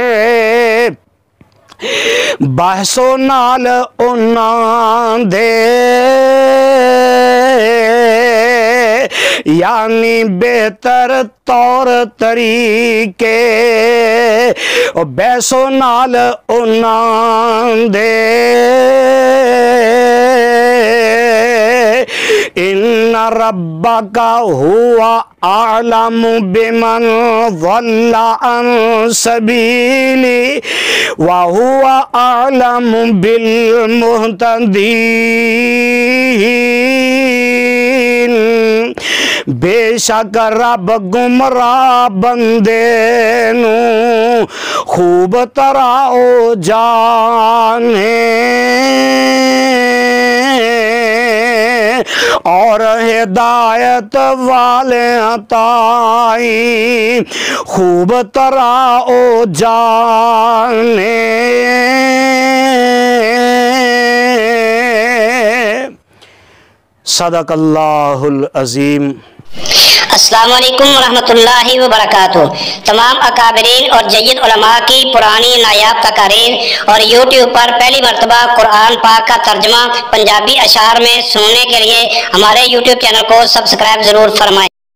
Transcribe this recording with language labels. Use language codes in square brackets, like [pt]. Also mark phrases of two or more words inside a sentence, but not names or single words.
[pa] ਬਹਸੋ ਨਾਲ ਉਨ੍ਹਾਂ ਦੇ ਯਾਨੀ ਬਿਹਤਰ ਤੌਰ ਤਰੀਕੇ ਬਹਸੋ ਨਾਲ ਉਨ੍ਹਾਂ ਦੇ [ar] إن ربك هو أعلم بمن ضل عن سبيله وهو أعلم بالمهتدين. [pa] ਬੇਸ਼ੱਕ ਰੱਬ ਗੁਮਰਾਹ ਬੰਦੇ ਨੂੰ ਖੂਬ ਤਰ੍ਹਾਂ ਓ ਜਾਣੇ ਔਰ ਹਿਦਾਇਤ ਵਾਲੇ ਤਾਈਂ ਖੂਬ ਤਰ੍ਹਾਂ ਓ ਜਾਣੇ। [ar] صدق الله العظيم. السلام عليكم ورحمة الله وبركاته. [hi] तमाम अकाबरीन और जय्यद उलमा की पुरानी नायाब तकारीर और यूट्यूब पर पहली मरतबा कुरान पाक का तर्जमा पंजाबी अशार में सुनने के लिए हमारे यूट्यूब चैनल को सब्सक्राइब ज़रूर फरमाएं।